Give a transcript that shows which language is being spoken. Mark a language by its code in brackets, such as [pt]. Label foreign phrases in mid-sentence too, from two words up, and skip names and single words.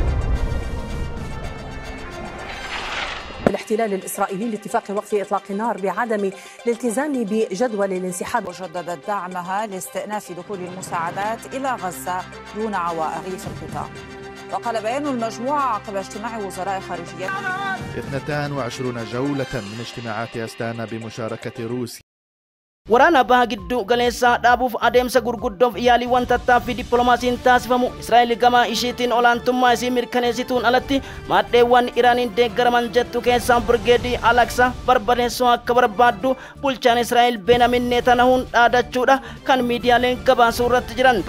[ar] الاحتلال الإسرائيلي لاتفاق وقف إطلاق النار بعدم الالتزام بجدول الانسحاب وجددت دعمها لاستئناف دخول المساعدات إلى غزة دون عوائق في القطاع. وقال بيان المجموعة عقب اجتماع وزراء خارجية 22 جولة من اجتماعات أستانا بمشاركة روسيا. [om] waraana baha giddu galeessaa dhaabuuf adeemsa gurguddoof yaaliiwwan tattaaffii dippiloomaasiin taasifamu Israa'el gama ishiitiin olaantummaa isii mirkaneessituun alatti maadheewwan Iraaniin deeggaraman jettu keessaa Birgeedii Alaksa barbadeessuu akka barbaaddu bulchaan Israa'el Benyamin Netanyahuun dhaadachuudha kan miidiyaaleen gabaasuu irratti jiran.